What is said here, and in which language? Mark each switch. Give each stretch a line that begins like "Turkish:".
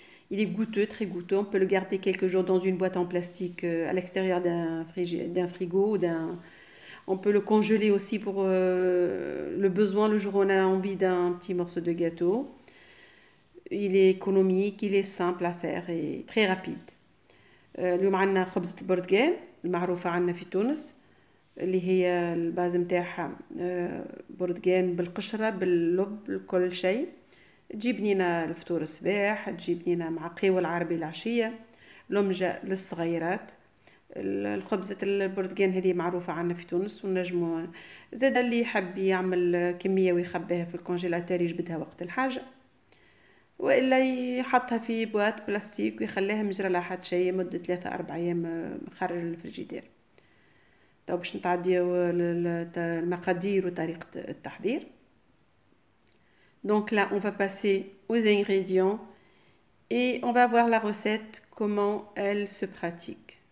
French: Il est goûteux, très goûteux. On peut le garder quelques jours dans une boîte en plastique à l'extérieur d'un frigo. On peut le congeler aussi pour le besoin, le jour où on a envie d'un petit morceau de gâteau. Il est économique, il est simple à faire et très rapide.
Arabic: اليوم عندنا خبزة البرتقال المعروفة عندنا في تونس، اللي هي الباز متاعها برتقال بالقشرة باللب كل شيء. تجيب لينا الفطور الصباح، تجيب لينا مع قهوة العربي العشية، لمجة للصغيرات. الخبزة البرتقال هذه معروفة عندنا في تونس، ونجمو زاد اللي يحب يعمل كمية ويخبيها في الكونجيلاتور يجبدها وقت الحاجة، والا يحطها في بواط بلاستيك ويخليها مجرى لا حد شيء مده 3-4 ايام خارج الفريجيدير. تو باش نتعديو المقادير وطريقه التحضير.
French: Donc là on va passer aux ingrédients et on va voir la recette, comment elle se pratique.